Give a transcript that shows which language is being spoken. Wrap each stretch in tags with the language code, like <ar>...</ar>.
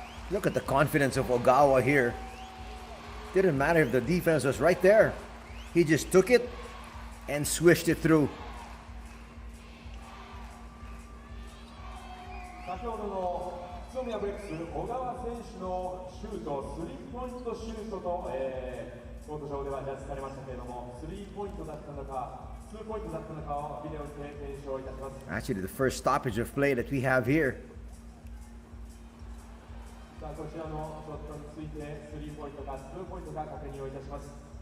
<en>Look at the confidence of Ogawa here. Didn't matter if the defense was right there. He just took it and swished it through.</en> <ja>先ほどの宇都宮ブレックス小川選手のシュート、スリーポイントシュートと、コート上ではジャッジされましたけれども、スリーポイントだったのか、ツーポイントだったのかをビデオで検証いたします。</ja> <en>Actually, the first stoppage of play that we have here.</en> <ja>さあこちらのショットについてスリーポイントかツーポイントか確認をいたします。</ja>